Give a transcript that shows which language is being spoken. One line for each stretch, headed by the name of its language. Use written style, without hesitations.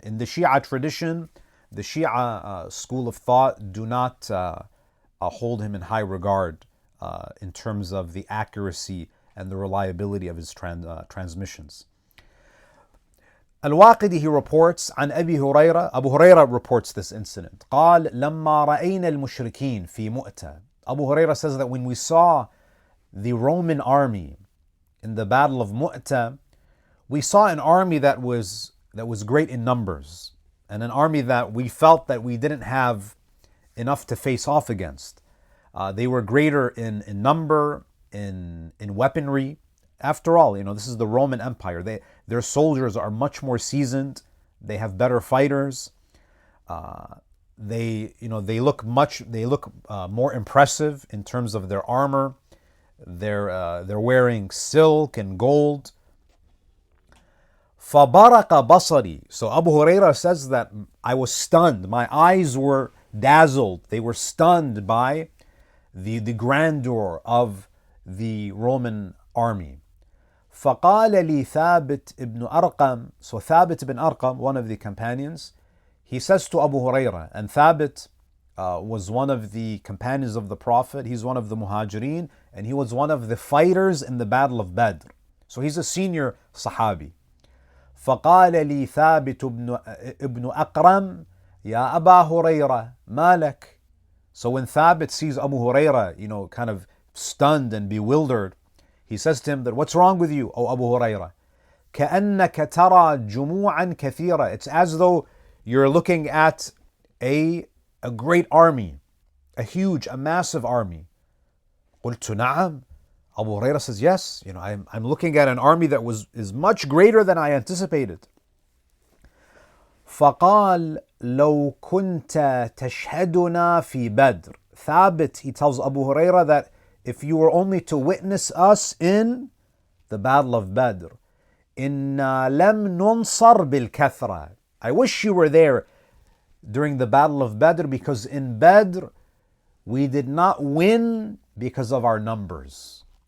English: In the Shi'a tradition, the Shi'a school of thought do not hold him in high regard in terms of the accuracy and the reliability of his transmissions. Al-Waqidi, he reports,
Arabic: عن أبي هريرة,
English: Abu Huraira reports this incident.
Arabic: قال لما رأينا المشركين في مؤتة.
English: Abu Huraira says that when we saw the Roman army in the Battle of Mutah, we saw an army that was great in numbers, and an army that we felt that we didn't have enough to face off against. They were greater in number, in weaponry. After all, this is the Roman Empire. Their soldiers are much more seasoned. They have better fighters. They look more impressive in terms of their armor. They're wearing silk and gold.
Arabic: فَبَرَقَ بَصَرِي.
English: So Abu Huraira says that I was stunned. My eyes were dazzled. They were stunned by the grandeur of the Roman army.
Arabic: فَقَالَ لِي ثَابِتْ ibn Arqam.
English: So Thabit ibn Arqam, one of the companions, he says to Abu Huraira, and Thabit was one of the companions of the Prophet. He's one of the Muhajirin, and he was one of the fighters in the Battle of Badr. So he's a senior Sahabi.
Arabic: فقال لي ثابت ابن أقرم يا أبا هريرة ما لك.
English: So when Thabit sees Abu Huraira, kind of stunned and bewildered, he says to him that, what's wrong with you, O Abu Huraira?
Arabic: كأنك ترى جموعا كثيرة.
English: It's as though you're looking at a great army, a massive army.
Arabic: قلت نعم.
English: Abu Huraira says, yes, I'm looking at an army that is much greater than I anticipated.
Arabic: فقال لو كنت تشهدنا في بدر.
English: Thabit, he tells Abu Huraira that if you were only to witness us in the Battle of Badr,
Arabic: إنا لم ننصر بالكثرة.
English: I wish you were there during the Battle of Badr, because in Badr we did not win because of our numbers.